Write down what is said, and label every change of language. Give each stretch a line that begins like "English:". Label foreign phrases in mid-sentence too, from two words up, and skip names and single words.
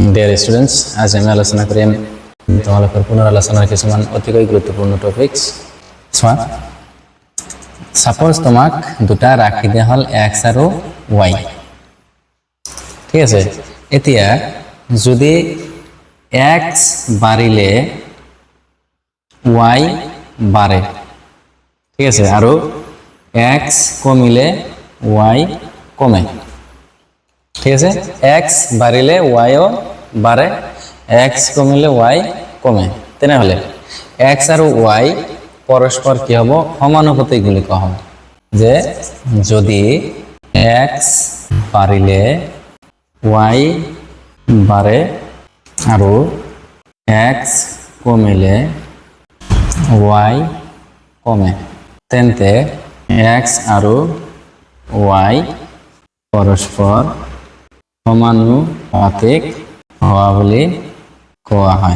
English: dear students,
Assamese: আজ আমি আলোচনা করিম তোমালোকৰ পুনৰ আলোচনাৰ কিছুমান অতিকৈ গুৰুত্বপূৰ্ণ টপিকস। চোৱা, সাপোজ তোমাক দুটা ৰাখি দিয়া হল x আৰু y, ঠিক আছে। এতিয়া যদি x বাঢ়িলে y বাঢ়ে, ঠিক আছে, আৰু x কমিলে y কমে, ঠিক আছে। x বাড়িলে y ও বাড়ে, x কমিলে y কমে, তেনেহলে x আৰু y পৰস্পৰ কি হ'ব, সমানুপাতিক বুলি কোৱা হয়। যে যদি x বাড়িলে y বাড়ে আৰু x কমিলে y কমে, তেন্তে x আৰু y পৰস্পৰ সমানুপাতিক হওয়া বলি কোৱা হয়।